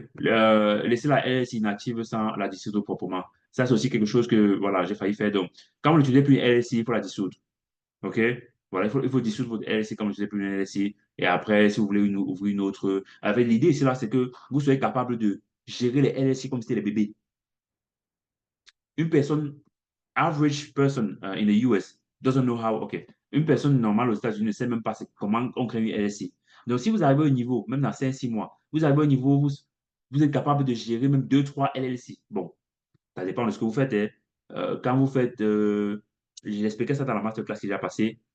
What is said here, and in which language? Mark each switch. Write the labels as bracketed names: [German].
[French] Laisser la LLC inactive sans la dissoudre proprement. Ça, c'est aussi quelque chose que voilà, j'ai failli faire. Donc, quand vous n'utilisez plus une LLC, il faut la dissoudre. OK? Voilà, il faut dissoudre votre LLC comme je disais plus une LLC. Et après, si vous voulez ouvrir une autre. Avec l'idée ici, là, c'est que vous soyez capable de gérer les LLC comme si c'était les bébés. Une personne, [English] average person in the US doesn't know how. OK. [French] Une personne normale aux États-Unis ne sait même pas comment on crée une LLC. Donc, si vous arrivez au niveau, même dans 5-6 mois, vous arrivez au niveau où vous êtes capable de gérer même 2-3 LLC. Bon, ça dépend de ce que vous faites, hein. Quand vous faites, j'ai expliqué ça dans la masterclass qui est déjà passée.